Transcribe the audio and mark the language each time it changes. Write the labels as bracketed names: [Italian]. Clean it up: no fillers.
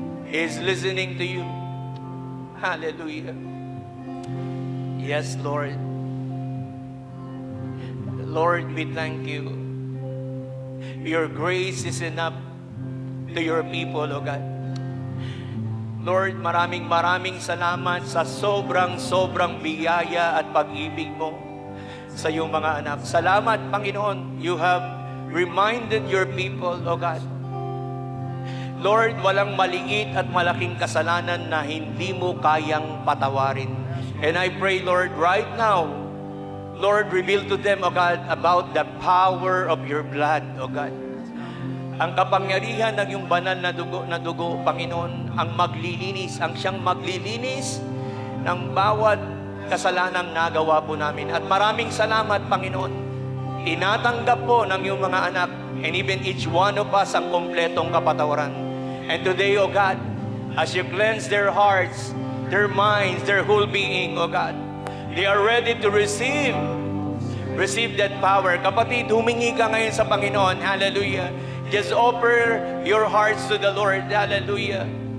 [English] He is listening to you. Hallelujah. Yes, Lord. Lord, we thank you. Your grace is enough to your people, O God. [Filipino] Lord, maraming salamat sa sobrang biyaya at pag-ibig mo sa iyong mga anak. Salamat, Panginoon. [English] You have reminded your people, O God. [Filipino] Lord, walang maliit at malaking kasalanan na hindi mo kayang patawarin. [English] And I pray, Lord, right now, Lord, reveal to them, O God, about the power of your blood, O God. [Filipino] Ang kapangyarihan ng iyong banal na dugo, Panginoon, ang maglilinis, ang siyang maglilinis ng bawat kasalanang nagawa po namin. At maraming salamat, Panginoon. Tinatanggap po ng iyong mga anak, [English] and even each one of us, [Filipino] ang kompletong kapatawaran. [English] And today, O God, as you cleanse their hearts, their minds, their whole being, O God, they are ready to receive that power. [Filipino] Kapatid, humingi ka ngayon sa Panginoon. [English] Hallelujah. Just offer your hearts to the Lord. Hallelujah.